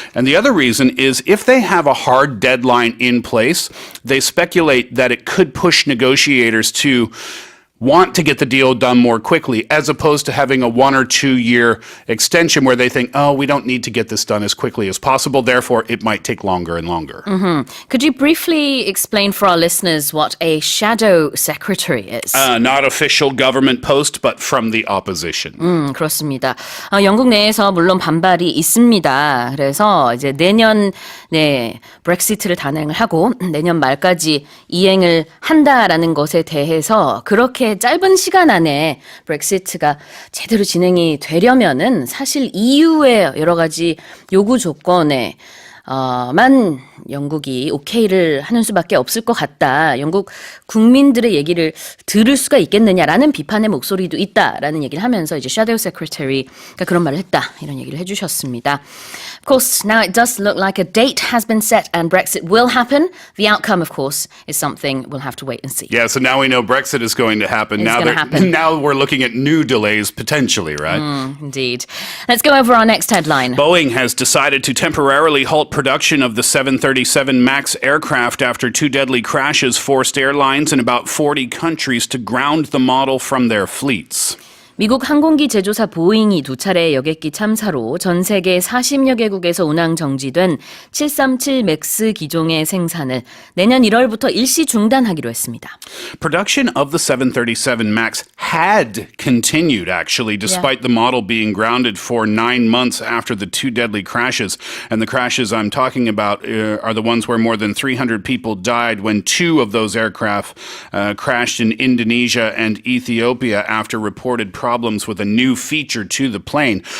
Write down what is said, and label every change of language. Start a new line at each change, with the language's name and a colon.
English: And the other reason is if they have a hard deadline in place, they speculate that it could push negotiators to want to get the deal done more quickly, as opposed to having a 1 or 2 year extension where they think, oh, we don't need to get this done as quickly as possible, therefore it might take longer and longer. Could you briefly explain for our listeners what a shadow secretary is? Not official government post, but from the opposition.
Korean: 그렇습니다. 영국 내에서 물론 반발이 있습니다. 그래서 이제 내년에 브렉시트를 단행을 하고 내년 말까지 이행을 한다라는 것에 대해서 그렇게 짧은 시간 안에 브렉시트가 제대로 진행이 되려면은 사실 EU의 여러 가지 요구 조건에 만 영국이 오케이를 하는 수밖에 없을 것 같다. 영국 국민들의 얘기를 들을 수가 있겠느냐라는 비판의 목소리도 있다라는 얘기를 하면서 이제 Shadow Secretary가 그런 말을 했다. 이런 얘기를 해주셨습니다.
English: Of course, now it does look like a date has been set and Brexit will happen. The outcome, of course, is something we'll have to wait and see. Yeah, so now we know Brexit is going to happen. Now we're looking at new delays potentially, right? Indeed. Let's go over our next headline. Boeing has decided to temporarily halt production of the 737 MAX aircraft after 2 deadly crashes forced airlines in about 40 countries to ground the model from their fleets.
Korean: 미국 항공기 제조사 보잉이 2차례 여객기 참사로 전 세계 40여 개국에서 운항 정지된 737 맥스 기종의 생산을 내년 1월부터 일시 중단하기로 했습니다.
English: Production of the 737 MAX had continued, actually, despite the model being grounded for 9 months after the 2 deadly crashes. And the crashes I'm talking about are the ones where more than 300 people died when 2 of those aircraft crashed in Indonesia and Ethiopia after reported problems with a new feature to the plane.